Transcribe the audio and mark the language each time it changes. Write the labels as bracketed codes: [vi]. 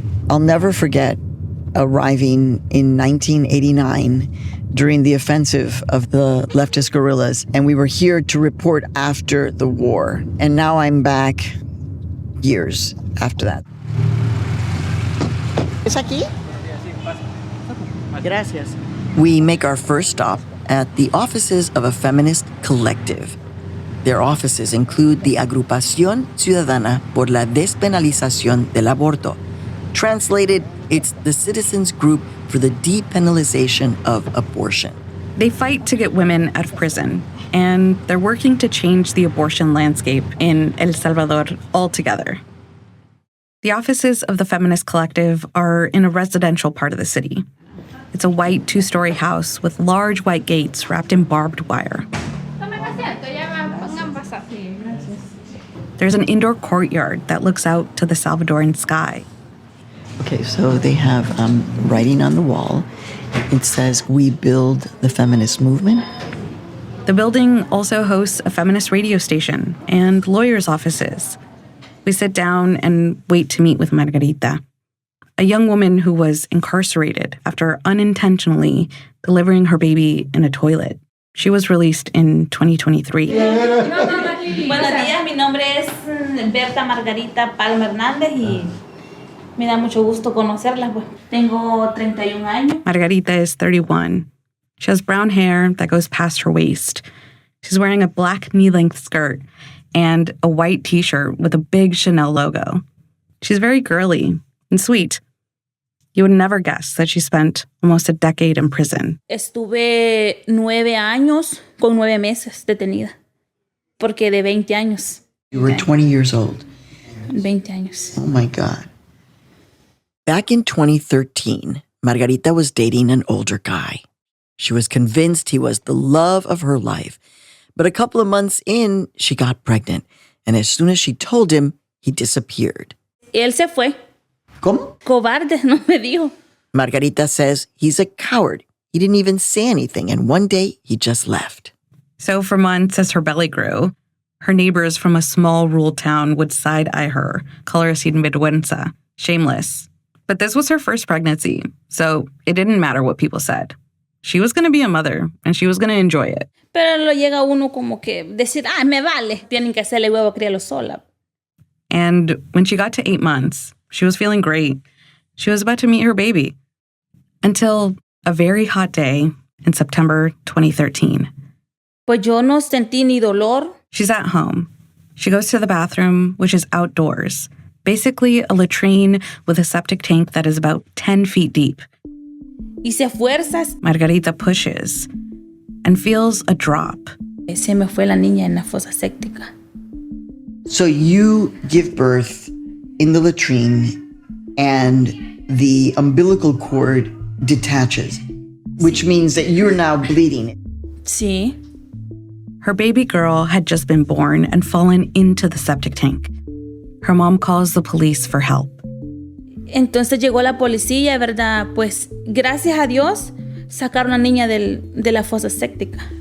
[en] I'll never forget arriving in 1989 during the offensive of the leftist guerrillas, and we were here to report after the war. And now I'm back years after that. [es] ¿Es aquí? Gracias. [en] We make our first stop at the offices of a feminist collective. Their offices include the Agrupación Ciudadana por la Despenalización del Aborto. Translated, it's the citizens group for the depenalization of abortion. They fight to get women out of prison, and they're working to change the abortion landscape in El Salvador altogether. The offices of the Feminist Collective are in a residential part of the city. It's a white two-story house with large white gates wrapped in barbed wire. There's an indoor courtyard that looks out to the Salvadoran sky. Okay, so they have writing on the wall. It says, "We build the feminist movement." The building also hosts a feminist radio station and lawyers' offices. We sit down and wait to meet with Margarita, a young woman who was incarcerated after unintentionally delivering her baby in a toilet. She was released in 2023. [es] Buenos días, mi nombre es Berta Margarita Palma Hernández y me da mucho gusto conocerla. Tengo 31 años. [en] Margarita is 31. She has brown hair that goes past her waist. She's wearing a black knee-length skirt and a white t-shirt with a big Chanel logo. She's very girly and sweet. You would never guess that she spent almost a decade in prison. [es] Estuve 9 años con 9 meses detenida, porque de 20 años. [en] You were 20 years old. [es] 20 años. [en] Oh my God. Back in 2013, Margarita was dating an older guy. She was convinced he was the love of her life. But a couple of months in, she got pregnant. And as soon as she told him, he disappeared. [es] Él se fue. ¿Cómo? Cobarde, no me dijo. [en] Margarita says he's a coward. He didn't even say anything, and one day he just left. So for months, as her belly grew, her neighbors from a small rural town would side-eye her, call her [es] sin vergüenza, [en] shameless. But this was her first pregnancy, so it didn't matter what people said. She was going to be a mother, and she was going to enjoy it. [es] Pero lo llega uno como que decir, me vale, tienen que hacerle huevo, críalo sola. [en] And when she got to 8 months, she was feeling great. She was about to meet her baby. Until a very hot day in September 2013. [es] Pues yo no sentí ni dolor. [en] She's at home. She goes to the bathroom, which is outdoors. Basically a latrine with a septic tank that is about 10 feet deep. [es] Hice fuerzas. [en] Margarita pushes and feels a drop. [es] Se me fue la niña en la fosa séptica. [en] So you give birth in the latrine and the umbilical cord detaches, which means that you're now bleeding. [es] Sí. [en] Her baby girl had just been born and fallen into the septic tank. Her mom calls the police for help. [es] Entonces llegó la policía, ¿verdad? Pues gracias a Dios sacaron a la niña de la fosa séptica.